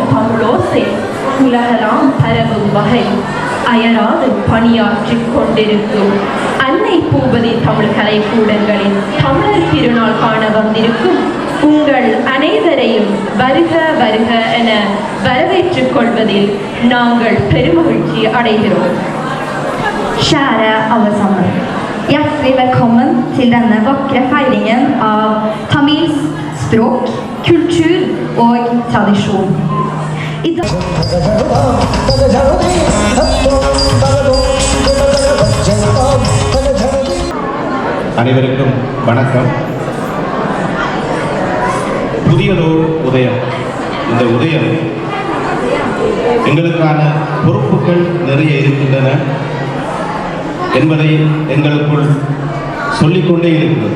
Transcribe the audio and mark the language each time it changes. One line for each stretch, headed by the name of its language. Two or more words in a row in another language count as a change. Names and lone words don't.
Tamil: தமிழோசை உலகலாம் பரவும் வகை அயராது பணியாற்றிக் கொண்டிருக்கும் அன்னை பூபதி தமிழ் கலைக்கூடங்களின் தமிழர் திருநாள் காண வந்திருக்கும் உங்கள் அனைவரையும் வருக வருக என வரவேற்றுக் கொள்வதில் நாங்கள் பெருமகிழ்ச்சி அடைகிறோம்.
Swedish: Kära allesammans. Hjärtligt välkommen till denna vackra feiringen av Tamils språk, kultur och tradition. Idag
Tamil: அனைவருக்கும் வணக்கம். புதியதோர் உதயம். இந்த உதயம் எங்களுக்கான பொறுப்புகள் நிறைய இருக்கின்றன என்பதை எங்களுக்குள் சொல்லிக்கொண்டே இருக்கிறது.